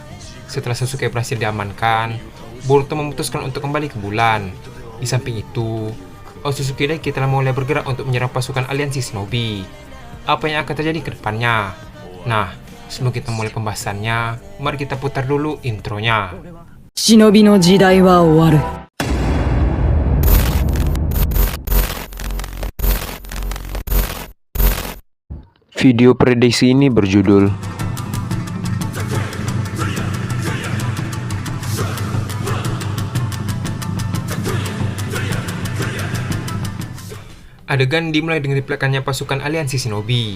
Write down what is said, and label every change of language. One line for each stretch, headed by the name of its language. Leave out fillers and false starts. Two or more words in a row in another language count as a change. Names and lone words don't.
Indonesian: Setelah Sasuke berhasil diamankan, Boruto memutuskan untuk kembali ke bulan. Di samping itu, Otsutsuki Daiki telah mulai bergerak untuk menyerang pasukan aliansi Shinobi. Apa yang akan terjadi ke depannya? Nah, sebelum kita mulai pembahasannya, mari kita putar dulu intronya.
Japanese: 忍びの時代は終わる。
Indonesian: Video prediksi ini berjudul Adegan dimulai dengan dipelekannya pasukan aliansi Shinobi.